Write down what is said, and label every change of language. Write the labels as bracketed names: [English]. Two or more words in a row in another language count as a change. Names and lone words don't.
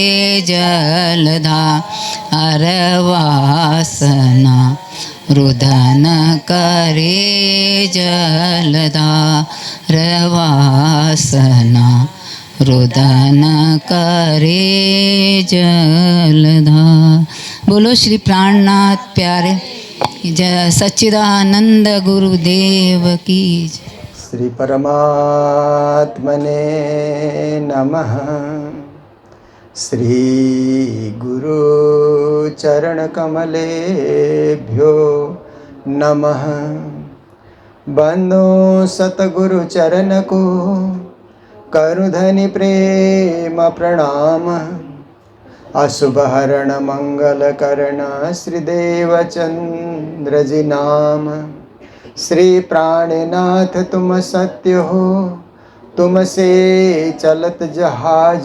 [Gujarati] જલધાર વાસના રુદન કરે જલધાર વાસના રુદન કરે જલધાર [Hindi] बोलो श्री प्राणनाथ प्यारे सच्चिदानंद गुरुदेव की जय. [Sanskrit] श्री परमात्मने नमः. श्री गुरु चरण कमलेभ्यो नमः. [Hindi] बंदो सतगुरु चरण को करुधनि प्रेम प्रणाम. अशुभ हरण मंगल करण श्रीदेव चंद्र जी नाम. श्री प्राणनाथ तुम सत्य हो तुमसे चलत जहाज.